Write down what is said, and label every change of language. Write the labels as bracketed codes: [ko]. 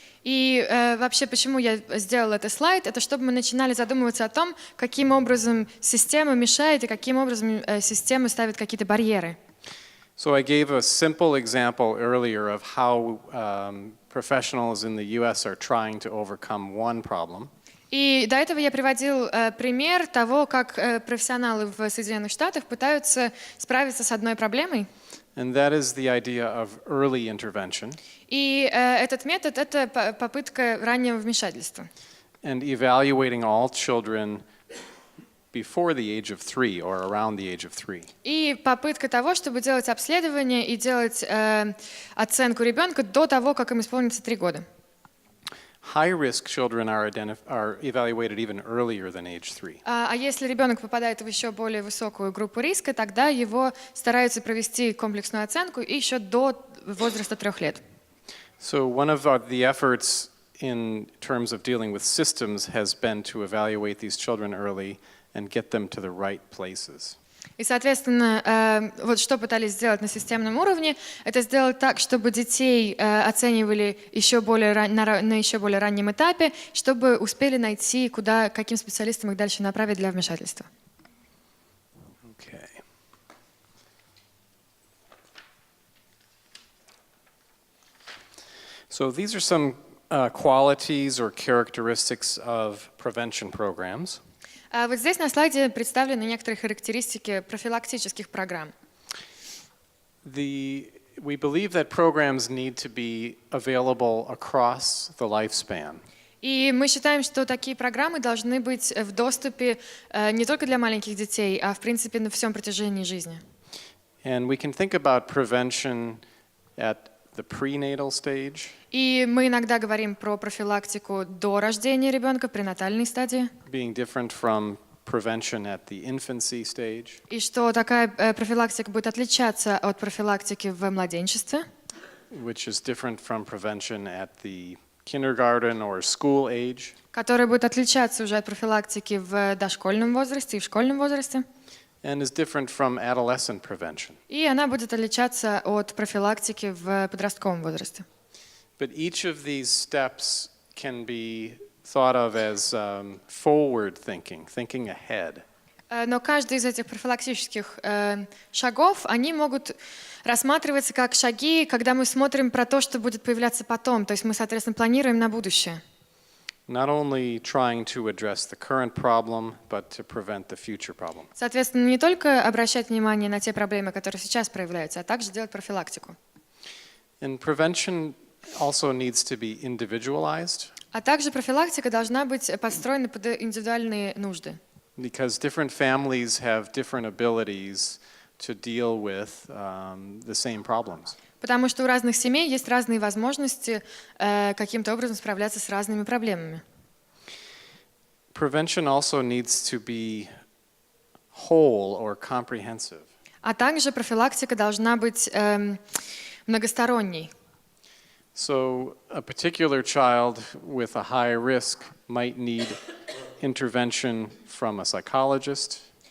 [ru] И вообще, почему я сделала этот слайд, это чтобы мы начинали задумываться о том, каким образом система мешает и каким образом система ставит какие-то барьеры. [en] So I gave a simple example earlier of how professionals in the US are trying to overcome one problem. [ru] И до этого я приводил пример того, как профессионалы в Соединенных Штатах пытаются справиться с одной проблемой. [en] And that is the idea of early intervention. [ru] И этот метод — это попытка раннего вмешательства. [en] And evaluating all children before the age of 3 or around the age of 3. [ru] И попытка того, чтобы делать обследование и делать оценку ребенка до того, как им исполнится 3 года. [en] High-risk children are evaluated even earlier than age 3. [ru] А если ребенок попадает в еще более высокую группу риска, тогда его стараются провести комплексную оценку еще до возраста 3 лет. [en] So one of the efforts in terms of dealing with systems has been to evaluate these children early and get them to the right places. [ru] И, соответственно, вот что пытались сделать на системном уровне, это сделать так, чтобы детей оценивали на еще более раннем этапе, чтобы успели найти, каким специалистам их дальше направить для вмешательства. [en] Okay. So these are some qualities or characteristics of prevention programs. [ru] Вот здесь на слайде представлены некоторые характеристики профилактических программ. [en] We believe that programs need to be available across the lifespan. [ru] И мы считаем, что такие программы должны быть в доступе не только для маленьких детей, а в принципе на всем протяжении жизни. [en] And we can think about prevention at the prenatal stage. [ru] И мы иногда говорим про профилактику до рождения ребенка, пренатальной стадии. [en] Being different from prevention at the infancy stage. [ru] И что такая профилактика будет отличаться от профилактики в младенчестве. [en] Which is different from prevention at the kindergarten or school age. [ru] Которая будет отличаться уже от профилактики в дошкольном возрасте и в школьном возрасте. [en] And is different from adolescent prevention. [ru] И она будет отличаться от профилактики в подростковом возрасте. [en] But each of these steps can be thought of as forward thinking, thinking ahead. [ru] Но каждый из этих профилактических шагов, они могут рассматриваться как шаги, когда мы смотрим про то, что будет появляться потом. То есть мы, соответственно, планируем на будущее. [en] Not only trying to address the current problem, but to prevent the future problem. [ru] Соответственно, не только обращать внимание на те проблемы, которые сейчас проявляются, а также делать профилактику. [en] And prevention also needs to be individualized. [ru] А также профилактика должна быть подстроена под индивидуальные нужды. [en] Because different families have different abilities to deal with the same problems. [ru] Потому что у разных семей есть разные возможности каким-то образом справляться с разными проблемами. [en] Prevention also needs to be whole or comprehensive. [ru] А также профилактика должна быть многосторонней. [en] So a particular child with a high risk might need intervention from a psychologist,